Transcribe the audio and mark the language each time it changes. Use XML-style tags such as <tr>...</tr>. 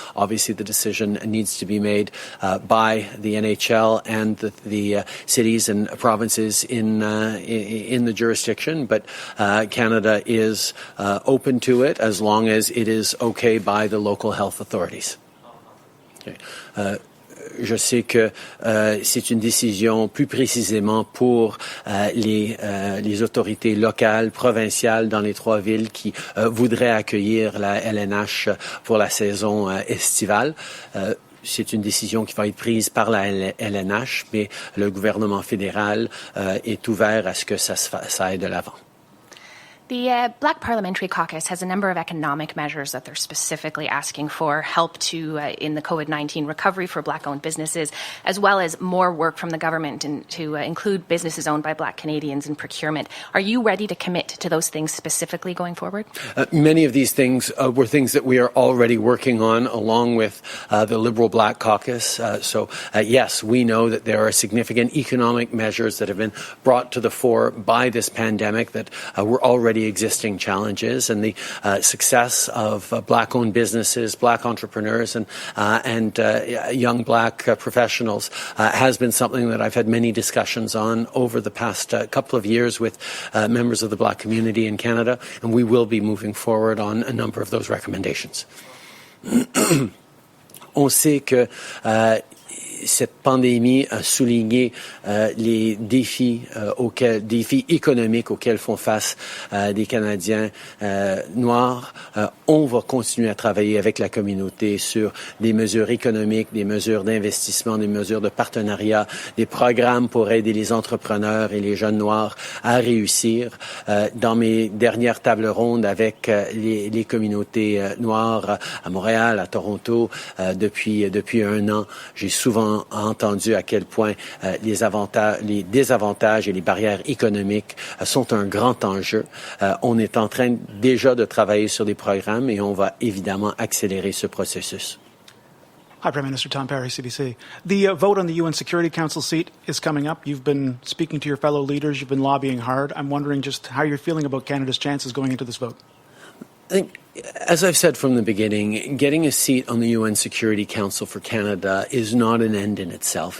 <en>Obviously, the decision needs to be made by the NHL and the cities and provinces in the jurisdiction, but Canada is open to it as long as it is okay by the local health authorities. Okay.</en> <fr>Je sais que c'est une décision plus précisément pour les autorités locales, provinciales dans les 3 villes qui voudraient accueillir la LNH pour la saison estivale. C'est une décision qui va être prise par la LNH, mais le gouvernement fédéral est ouvert à ce que ça aille de l'avant.</fr> <en>The Black Parliamentary Caucus has a number of economic measures that they're specifically asking for help to in the COVID-19 recovery for Black-owned businesses, as well as more work from the government to include businesses owned by Black Canadians in procurement. Are you ready to commit to those things specifically going forward? Many of these things were things that we are already working on along with the Liberal Black Caucus. So yes, we know that there are significant economic measures that have been brought to the fore by this pandemic that were already existing challenges, and the success of Black-owned businesses, Black entrepreneurs, and young Black professionals has been something that I've had many discussions on over the past couple of years with members of the Black community in Canada, and we will be moving forward on a number of those recommendations.</en> <fr>On sait que cette pandémie a souligné les défis économiques auxquels font face des Canadiens noirs. On va continuer à travailler avec la communauté sur des mesures économiques, des mesures d'investissement, des mesures de partenariat, des programmes pour aider les entrepreneurs et les jeunes noirs à réussir. Dans mes dernières tables rondes avec les communautés noires à Montréal, à Toronto, depuis 1 an, j'ai souvent entendu à quel point les désavantages et les barrières économiques sont un grand enjeu. On est en train déjà de travailler sur des programmes et on va évidemment accélérer ce processus.</fr> <en>Hi, Prime Minister Tom Perry, CBC. The vote on the UN Security Council seat is coming up. You've been speaking to your fellow leaders. You've been lobbying hard. I'm wondering just how you're feeling about Canada's chances going into this vote. I think As I've said from the beginning, getting a seat on the UN Security Council for Canada is not an end in itself.</en>